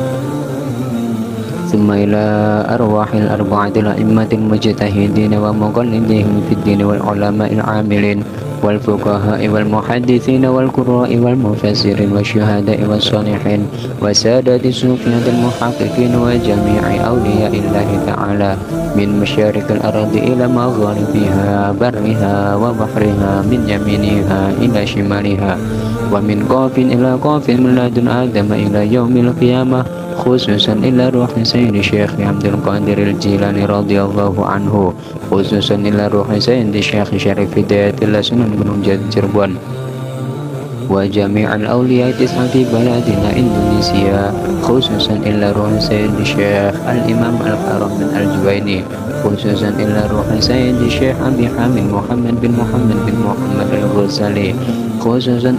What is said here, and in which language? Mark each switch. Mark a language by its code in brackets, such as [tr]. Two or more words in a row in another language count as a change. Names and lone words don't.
[ar] ثم إلى أرواح الأربعة الأئمة المجتهدين ومقلديهم في الدين والعلماء العاملين والفقهاء والمحدثين والقراء والمفسرين والشهداء والصالحين وسادة الصوفية المحققين وجميع أولياء الله تعالى من مشارق الأرض إلى مغاربها برها وبحرها من يمينها إلى شمالها ومن قاف إلى قاف من لدن آدم إلى يوم القيامة خصوصا إلى روح سيدي الشيخ عبد القادر الجيلاني رضي الله عنه، خصوصا إلى روح سيدي الشيخ شريف هداية الله Sunan Gunung Jati Cirebon وجميع الأولياء التسعة بلادنا Indonesia، خصوصا إلى روح سيدي الشيخ الإمام الكرم بن الجويني، خصوصا إلى روح سيدي الشيخ أبي حامد محمد بن محمد الغزالي، خصوصا